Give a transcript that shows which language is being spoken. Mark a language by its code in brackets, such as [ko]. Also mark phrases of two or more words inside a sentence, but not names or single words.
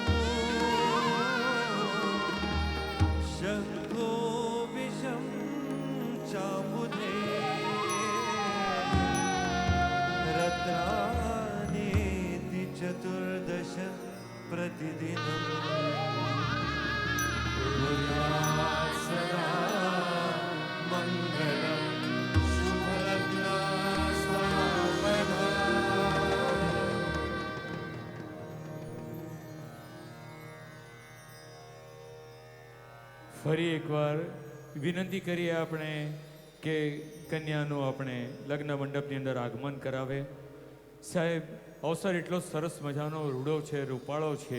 [sa] शङ्खो विषं चामुदे रत्नानेति चतुर्दश प्रतिदिनं कुर्यात् सदा मङ्गलं शुभलग्ना सावधानम्। [gu] ફરી એકવાર વિનંતી કરીએ આપણે કે કન્યાનું આપણે લગ્ન મંડપની અંદર આગમન કરાવે. સાહેબ, અવસર એટલો સરસ મજાનો રૂડો છે, રૂપાળો છે.